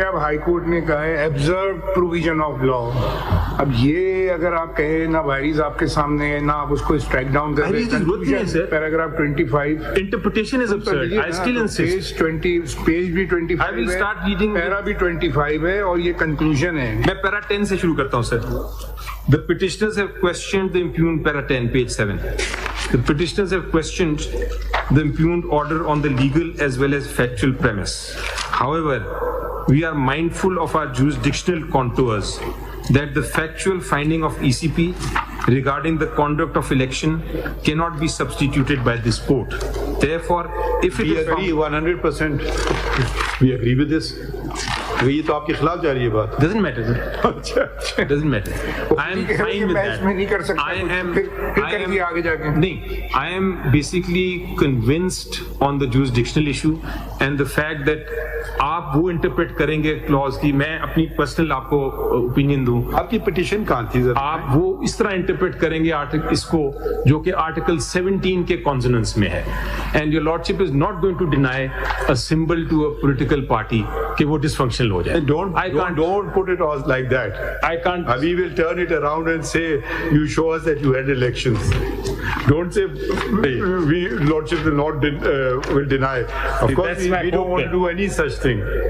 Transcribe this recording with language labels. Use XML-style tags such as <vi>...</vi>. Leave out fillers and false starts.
<ur>اب high court نے کہا ہے ایبزرو پروویژن آف لا. اب یہ اگر آپ کہیں نہ وائریز آپ کے سامنے ہے نہ آپ اس کو اسٹرائک ڈاؤن کر رہے ہیں. Paragraph 25</ur> <en>Interpretation is absurd. I still insist.</en> <ur>Page بھی 25</ur> <en>I will start reading.</en> <ur>پیرا بھی 25 ہے اور یہ کنکلوژن ہے. میں پیرا 10 سے شروع کرتا ہوں سر.</ur> <en>The petitioners have questioned the impugned para 10, page 7. The petitioners have questioned the impugned order on the legal as well as factual premise. However, we are mindful of our jurisdictional contours that the factual finding of ECP regarding the conduct of election cannot be substituted by this court. Therefore, if it We is agree 100%. We agree with this.</en> <ur>یہ تو آپ کے خلاف جا رہی ہے بات.</ur> <en>doesn't matter sir. Doesn't matter. I am fine with that.</en> <ur>میں نہیں کر سکتا آگے جا کے.</ur> <en>نہیں, I am basically convinced on the jurisdictional issue and the fact that</en> <ur>آپ وہ انٹرپریٹ کریں گے کلوز کی. میں اپنی پرسنل آپ کو اوپینین دوں. آپ کی پٹیشن کہاں تھی؟ آپ وہ اس طرح انٹرپریٹ کریں گے اس کو جو کہ آرٹیکل 17 کے کانسوننس میں ہے.</ur> <en>and your lordship is not going to deny a symbol to a political party</en> <ur>کہ وہ ڈسفنکشنل ہو جائے.</ur> <en>Don't put it all like that. I can't. We will turn it around and say you show us that you had elections. Don't say we lordship will not will deny. Of course we don't want to do any such thing.</en>